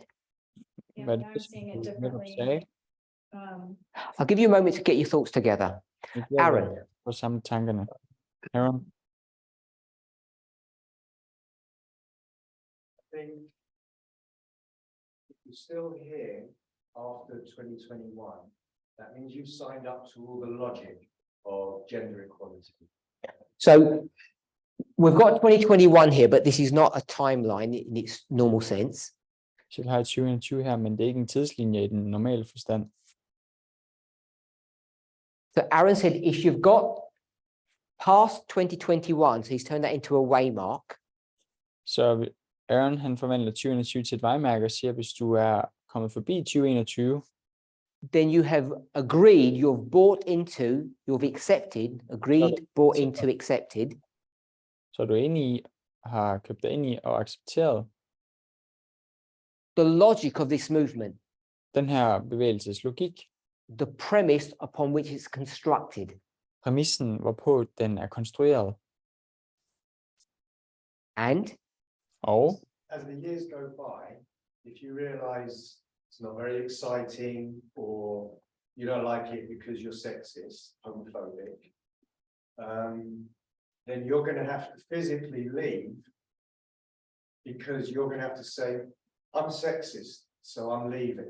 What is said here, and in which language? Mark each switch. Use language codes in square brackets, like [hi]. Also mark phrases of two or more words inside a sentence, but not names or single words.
[en] yeah, [da] Hvad er [en] but [da] det, [en] I'm seeing it [da] du netop [en] differently. [da] sagde? [en] I'll give you a moment to get your thoughts together. [da] Vi bliver Aaron. på samme tankerne. [en] Aaron, I think if you're still here after 2021, that means you've signed up to all the logic of gender equality. So we've got 2021 here, but this is not a timeline in its normal sense. [da] så vi har 2021 her, men det er ikke en tidslinje i den normale forstand. [en] So Aaron said, if you've got past 2021, so he's turned that into a waymark, [da] Så Aaron han forvandler 2021 til et vejmærke og siger, at hvis du er kommet forbi 2021, [en] then you have agreed, you've bought into, you've accepted, agreed, bought into, accepted, [da] så er du enig i, har købt dig ind i og accepteret [en] the logic of this movement, [da] den her bevægelses logik, [en] the premise upon which it's constructed. [da] præmissen, hvorpå den er konstrueret. [en] And [da] Og [en] As the years go by, if you realize it's not very exciting or you don't like it because you're sexist, homophobic, then you're going to have to physically leave because you're going to have to say, I'm sexist, so I'm leaving.